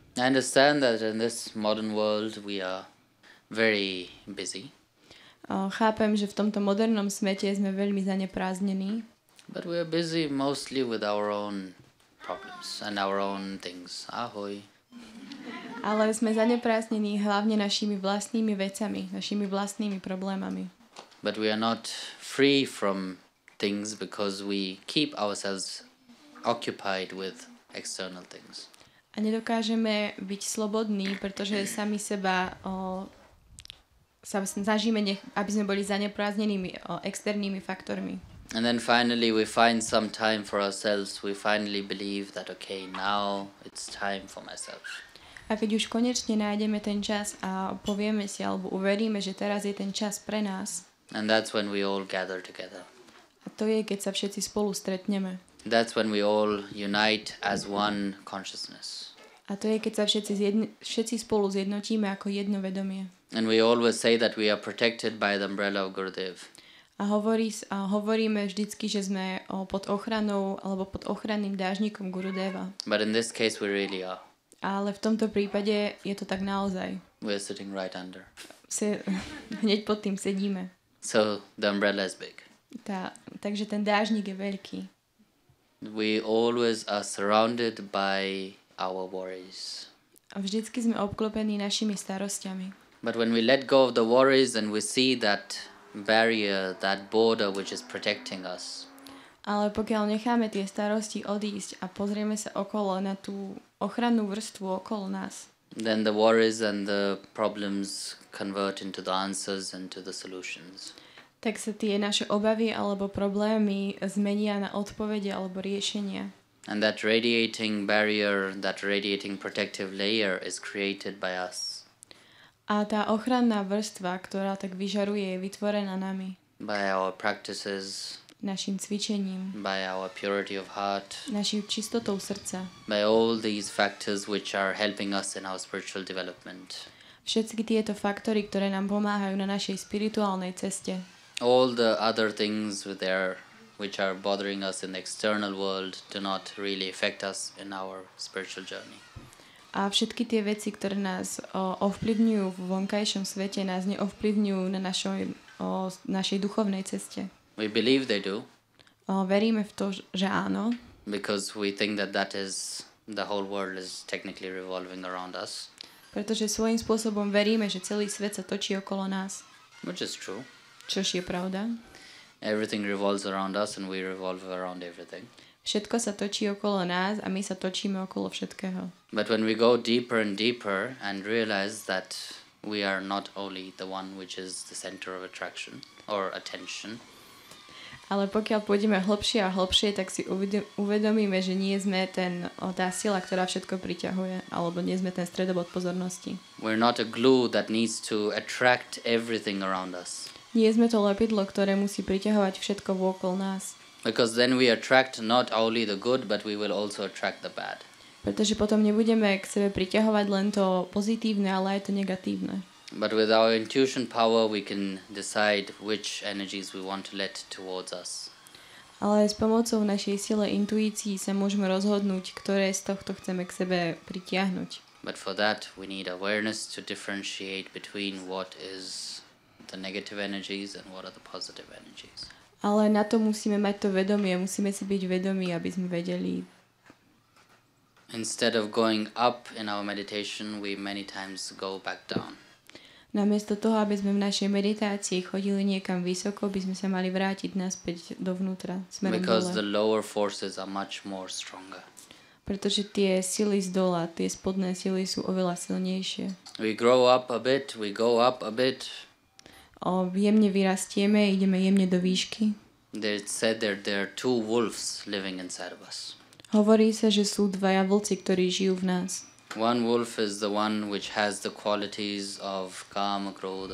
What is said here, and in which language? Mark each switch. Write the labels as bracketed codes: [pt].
[en] I understand that in this modern world we are very busy. [sk] Chápem, že v tomto modernom svete sme veľmi zaneprázdnení. [en] But we are busy mostly with our own problems and our own things. [sk] Ahoj. Ale sme zaneprázdnení hlavne našimi vlastnými vecami, našimi vlastnými problémami. [en] But we are not free from things because we keep ourselves occupied with external things. [sk] A nedokážeme byť slobodní, pretože sami seba sa snažíme, aby sme boli zaneprázdnenými externými faktormi. [en] And then finally we find some time for ourselves. We finally believe that okay, now it's time for myself. [sk] A keď už konečne nájdeme ten čas a povieme si alebo uveríme, že teraz je ten čas pre nás. [en] And that's when we all gather together. [sk] A to je, keď sa všetci spolu stretneme. [en] That's when we all unite as one consciousness. [sk] A to je, keď sa všetci spolu zjednotíme ako jedno vedomie. [en] And we always say that we are protected by the umbrella of Gurudev. [sk] A hovoríme vždycky, že sme pod ochranou alebo pod ochranným dážnikom Gurudeva. [en] But in this case we really are. [sk] Ale v tomto prípade je to tak naozaj. [en] We are sitting right under. [sk] Hneď pod tým sedíme. [en] So the umbrella is big. [sk] Takže ten dážnik je veľký. [en] We always are surrounded by our worries. [sk] A vždycky sme obklopení našimi starosťami. [en] But when we let go of the worries and we see that barrier, that border which is protecting us. [sk] Ale pokiaľ necháme tie starosti odísť a pozrieme sa okolo na tú ochrannú vrstvu okolo nás. [en] Then the worries and the problems convert into the answers and to the solutions. [sk] Tak sa tie naše obavy alebo problémy zmenia na odpovede alebo riešenia. [en] And that radiating barrier, that radiating protective layer is created by us. [sk] A tá ochranná vrstva, ktorá tak vyžaruje, je vytvorená nami. [en] By our practices. [sk] Našim cvičením. [en] By our purity of heart. [sk] Našou čistotou srdca. [en] By all these factors which are helping us in our spiritual development. [sk] Všetky tieto faktory, ktoré nám pomáhajú na našej spirituálnej ceste. [en] All the other things there which are bothering us in the external world do not really affect us in our spiritual journey. [sk] A všetky tie veci, ktoré nás ovplyvňujú v vonkajšom svete, nás neovplyvňujú na našej duchovnej ceste. [en] We believe they do. [sk] Veríme v to, že áno. [en] Because we think that that is the whole world is technically revolving around us. [sk] Pretože svojím spôsobom veríme, že celý svet sa točí okolo nás. [en] Which is true. [sk] Čož je pravda. [en] Everything revolves around us and we revolve around everything. [sk] Všetko sa točí okolo nás a my sa točíme okolo všetkého. [en] But when we go deeper and deeper and realize that we are not only the one which is the center of attraction or attention. [sk] Ale pokiaľ pôjdeme hlbšie a hlbšie, tak si uvedomíme, že nie sme tá sila, ktorá všetko priťahuje, alebo nie sme ten stredobod pozornosti. [en] We're not a glue that needs to attract everything around us. [sk] Nie sme to lepidlo, ktoré musí priťahovať všetko okolo nás. [en] Because then we attract not only the good, but we will also attract the bad. [sk] Pretože potom nebudeme k sebe priťahovať len to pozitívne, ale aj to negatívne. [en] But with our intuition power we can decide which energies we want to let towards us. [sk] Ale s pomocou našej sily intuícii sa môžeme rozhodnúť, ktoré z tohto chceme k sebe pritiahnuť. [en] But for that we need awareness to differentiate between what is the negative energies and what are the positive energies. [sk] Ale na to musíme mať to vedomie, musíme si byť vedomí, aby sme vedeli. [en] Instead of going up in our meditation, we many times go back down. [sk] Namiesto toho, aby sme v našej meditácii chodili niekam vysoko, by sme sa mali vrátiť naspäť dovnútra, smerom dole. [en] Because the lower forces are much more stronger. [sk] Pretože tie sily z dola, tie spodné sily sú oveľa silnejšie. [en] We grow up a bit, we go up a bit. [sk] Jemne vyrastieme, ideme jemne do výšky. [en] They said that there are two wolves living inside of us. [sk] Hovorí sa, že sú dvaja vlci, ktorí žijú v nás. [en] One wolf is the one which has the qualities of kama, krodha,